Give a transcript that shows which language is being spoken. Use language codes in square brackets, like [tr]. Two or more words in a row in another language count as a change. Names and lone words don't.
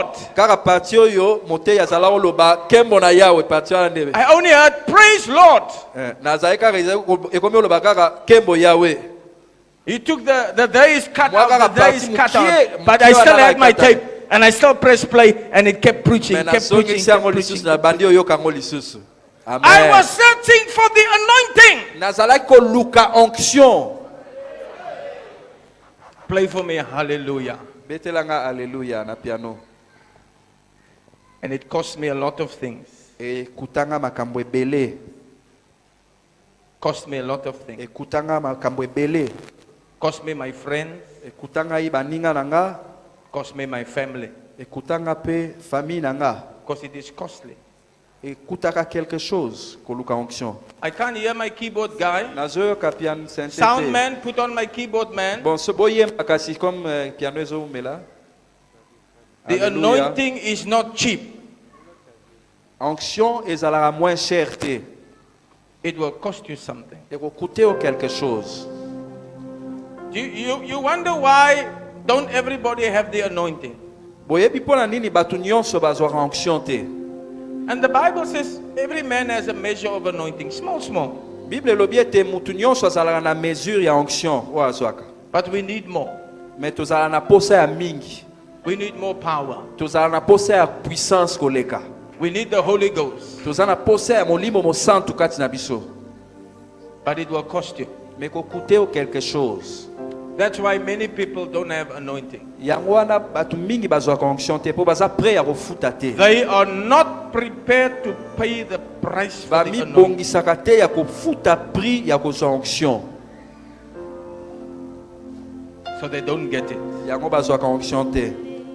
[ln] Kaka parti oyo moteya azala oloba kembo na yawe parti wana nde. [en] I only heard, "Praise Lord." [ln] Nazali kaka ekomi oloba kaka kembo yawe. [en] He took the days cut [fr] Moi, [en] out, [ln] kaka [en] the days [ln] parti [en] cut [ln] mukie, [en] out. But [ln] mukie [en] I still [ln] wana [en] had my [ln] kata. [en] tape and I still pressed play and it kept preaching, [ln] Me [en] kept preaching, [ln] nazongisi yango [en] kept [ln] lisusu [en] preaching. [ln] na bandi oyoka yango lisusu. [en] I Amen. was searching for the anointing. [ln] Nazalaki koluka onction. [en] Play for me, hallelujah. [ln] Betelanga alléluia na piano. [en] And it cost me a lot of things. [ln] Ekutanga makambo ebele. [en] Cost me a lot of things. [ln] Ekutanga makambo ebele. [en] Cost me my friends. [ln] Ekutanga i baninga na nga. [en] Cost me my family. [ln] Ekutanga pe famille na nga. [en] Because it is costly. [ln] ekutaka [fr] quelque chose [ln] koluka onction. [en] I can't hear my keyboard guy. [ln] Nazoyoka [fr] piano synthé [en] Sound [ln] te. [en] man, put on my keyboard man. [ln] Bon, ce boyemba kasi comme piano ezomela. [en] The [fr] Alléluia. [en] anointing is not cheap. [ln] Onction ezalaka [fr] moins cher [ln] te. [en] It will cost you something. [ln] Ekokute o [fr] quelque chose. [en] You wonder why don't everybody have the anointing? [ln] Boyebi mpona nini bato nyonso bazwaka onction te. [en] And the Bible says every man has a measure of anointing, small, small. [ln] Bible elobi ete mutu nyonso azalaka na mesure ya onction oyo azwaka. [en] But we need more. [ln] Mais tozala na posa ya mingi. [en] We need more power. [ln] Tozala na posa ya puissance koleka. [en] We need the Holy Ghost. [ln] Tozala na posa ya molimo mosantu kati na biso. [en] But it will cost you. [ln] Mais kokute o [fr] quelque chose. [en] That's why many people don't have anointing. [ln] Yango wana bato mingi bazwaka onction te po baza prêt ya kofuta te. [en] They are not prepared to pay the price for the anointing. [ln] Bamibongisaka te ya kofuta prix ya kozwa onction. [en] So they don't get it. [ln] Yango bazwaka onction te.